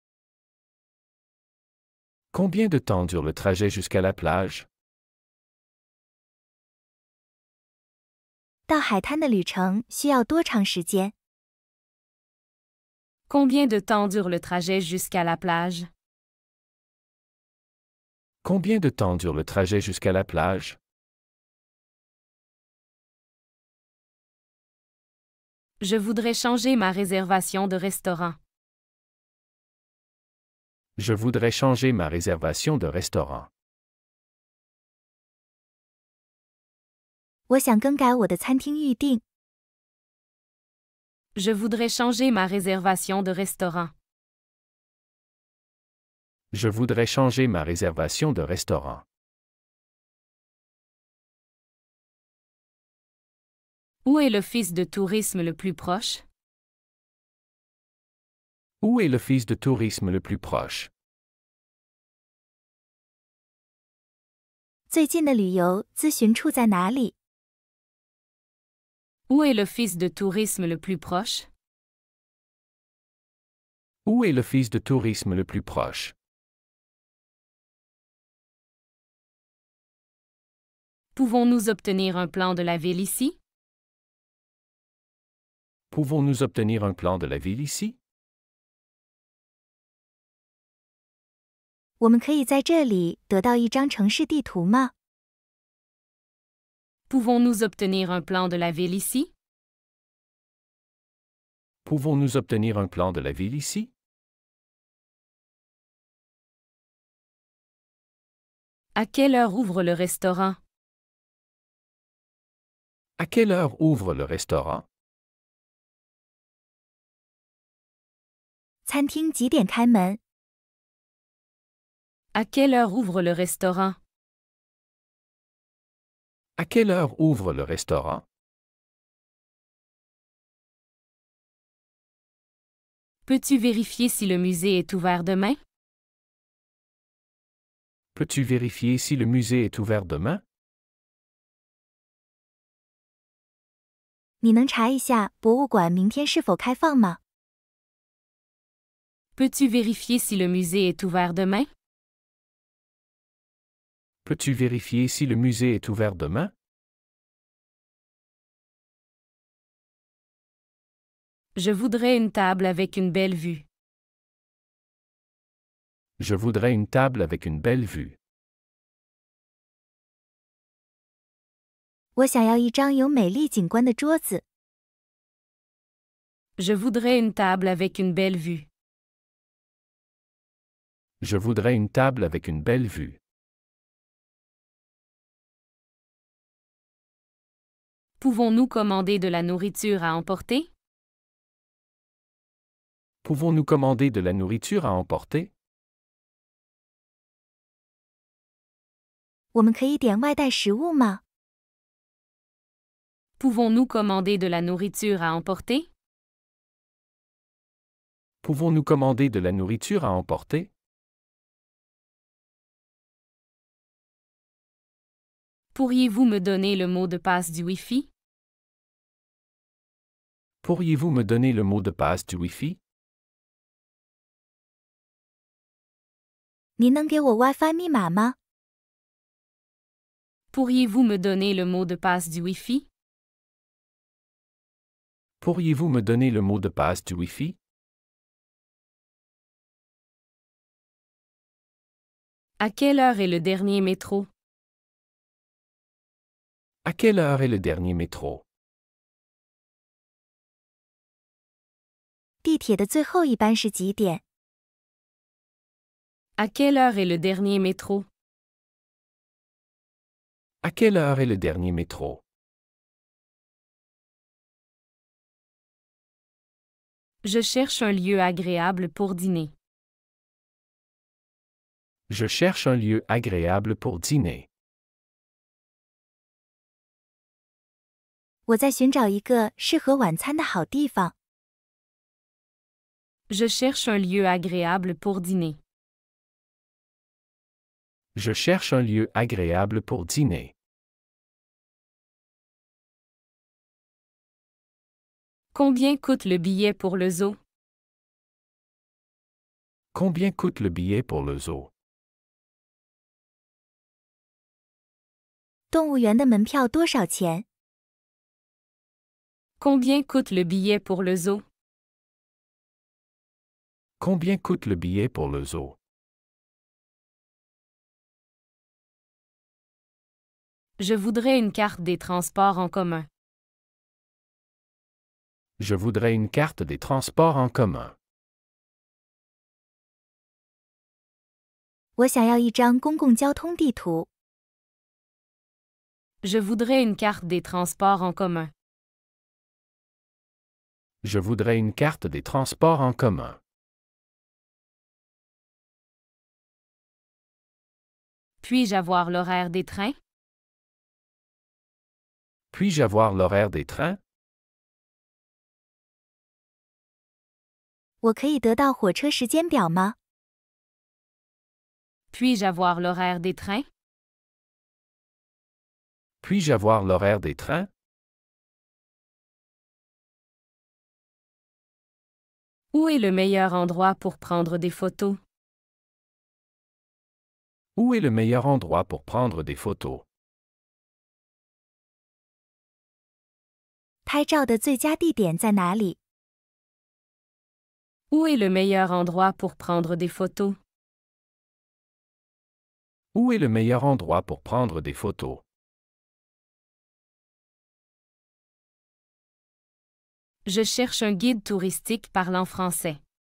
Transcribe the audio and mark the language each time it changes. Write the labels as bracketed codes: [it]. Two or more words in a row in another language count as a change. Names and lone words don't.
[fr] Combien de temps dure le trajet jusqu'à la plage? [zh] 到海滩的旅程需要多长时间？ [fr] Combien de temps dure le trajet jusqu'à la plage? Combien de temps dure le trajet jusqu'à la plage? Je voudrais changer ma réservation de restaurant. Je voudrais changer ma réservation de restaurant. [zh] 我想更改我的餐厅预订。 [fr] Je voudrais changer ma réservation de restaurant. Je voudrais changer ma réservation de restaurant. Où est l'office de tourisme le plus proche? Où est l'office de tourisme le plus proche? [zh] 最近的旅游咨询处在哪里？ [fr] Où est l'office de tourisme le plus proche? Où est l'office de tourisme le plus proche? Pouvons-nous obtenir un plan de la ville ici? Pouvons-nous obtenir un plan de la ville ici? [zh] 我们可以在这里得到一张城市地图吗？ [fr] Pouvons-nous obtenir un plan de la ville ici? Pouvons-nous obtenir un plan de la ville ici? À quelle heure ouvre le restaurant? À quelle heure ouvre le restaurant? [zh] 餐厅几点开门？ [fr] À quelle heure ouvre le restaurant? À quelle heure ouvre le restaurant? Peux-tu vérifier si le musée est ouvert demain? Peux-tu vérifier si le musée est ouvert demain? [zh] 你能查一下博物馆明天是否开放吗？ [fr] Peux-tu vérifier si le musée est ouvert demain? Peux-tu vérifier si le musée est ouvert demain? Je voudrais une table avec une belle vue. Je voudrais une table avec une belle vue. [zh] 我想要一张有美丽景观的桌子。 [fr] Je voudrais une table avec une belle vue. Je voudrais une table avec une belle vue. Pouvons-nous commander de la nourriture à emporter? Pouvons-nous commander de la nourriture à emporter? [zh] 我们可以点外带食物吗？ [fr] Pouvons-nous commander de la nourriture à emporter? Pouvons-nous commander de la nourriture à emporter? Pourriez-vous me donner le mot de passe du Wi-Fi? Pourriez-vous me donner le mot de passe du Wi-Fi? [zh] 您能给我 WiFi 密码吗？ [fr] Pourriez-vous me donner le mot de passe du Wi-Fi? Pourriez-vous me donner le mot de passe du Wi-Fi? À quelle heure est le dernier métro? À quelle heure est le dernier métro? [zh] 地铁的最后一班是几点？ [fr] À quelle heure est le dernier métro? À quelle heure est le dernier métro? Je cherche un lieu agréable pour dîner. Je cherche un lieu agréable pour dîner. [zh] 我在寻找一个适合晚餐的好地方。 [fr] Je cherche un lieu agréable pour dîner. Je cherche un lieu agréable pour dîner. Combien coûte le billet pour le zoo? Combien coûte le billet pour le zoo? [zh] 动物园的门票多少钱？ [fr] Combien coûte le billet pour le zoo? Combien coûte le billet pour le zoo? Je voudrais une carte des transports en commun. Je voudrais une carte des transports en commun. [zh] 我想要一张公共交通地图。 [fr] Je voudrais une carte des transports en commun. Je voudrais une carte des transports en commun. Puis-je avoir l'horaire des trains? Puis-je avoir l'horaire des trains? [zh] 我可以得到火车时间表吗？ [fr] Puis-je avoir l'horaire des trains? Puis-je avoir l'horaire des trains? Où est le meilleur endroit pour prendre des photos? Où est le meilleur endroit pour prendre des photos? [zh] 拍照的最佳地点在哪里？ [fr] Où est le meilleur endroit pour prendre des photos? Où est le meilleur endroit pour prendre des photos? Je cherche un guide touristique parlant français.